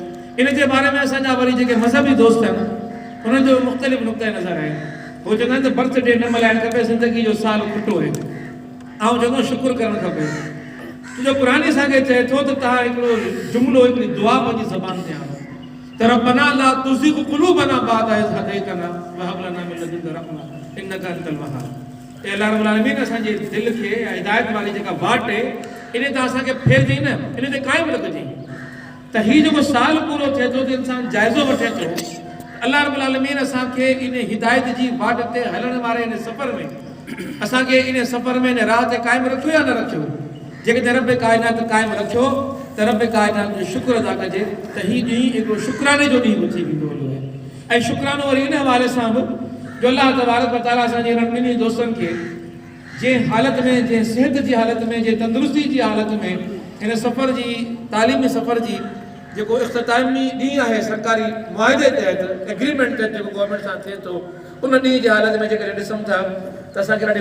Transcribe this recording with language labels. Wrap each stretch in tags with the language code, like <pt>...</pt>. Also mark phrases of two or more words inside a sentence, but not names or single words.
<sd>इन जे बारे में असांजा वरी जेके मज़हबी दोस्त आहिनि उन्हनि जो मुख़्तलिफ़ नुक़्ता नज़र आहिनि। उहे चवंदा आहिनि त बर्थडे न मल्हाइणु खपे, ज़िंदगी जो साल खुटो आहे। ऐं चवंदो शुकुरु करणु खपे। तुंहिंजो क़ुरान असांखे चए थो त तव्हां हिकिड़ो जुमिलो हिकिड़ी दुआ पंहिंजी ज़बान ते आणो त</sd> <ar>ربنا لا تزغ قلوبنا بعد إذ هديتنا وهب لنا من لدنك رحمة إنك أنت الوهاب.</ar> <sd>ए</sd> <ar>الله رب العالمين</ar> <sd>असांजे दिलि खे हिदायत वारी जेका वाट आहे इन ते असांखे फेरजई न, इन ते क़ाइमु रखजई त हीउ जेको साल पूरो थिए थो त इंसानु जाइज़ो वठे थो।</sd> <ar>الله رب العالمين</ar> <sd>असांखे इन हिदायत जी वाट ते हलण वारे इन सफ़र में असांखे इन सफ़र में इन राह ते क़ाइमु रखियो या न रखियो। जेकॾहिं रब काइनात क़ाइमु रखियो त रब काइनात जो शुक्र अदा कजे त हीउ ॾींहुं हिकिड़ो शुक्राने जो ॾींहुं बि थी वेंदो आहे। ऐं शुक्रानो वरी इन हवाले सां बि जो</sd> <ar>الله تبارك وتعالى</ar> <sd>असांजे ॿिन्ही दोस्तनि खे जंहिं हालत में जंहिं सिहत जी हालत में जंहिं तंदुरुस्ती जी हालत में हिन सफ़र जी तालीमी सफ़र जी जेको इख़्तितामी ॾींहुं आहे सरकारी मुआदे तहत एग्रीमेंट तहत जेको गवर्नमेंट सां थिए थो उन ॾींहं जी हालत में जेकॾहिं ॾिसूं था त असांखे ॾाढी</sd>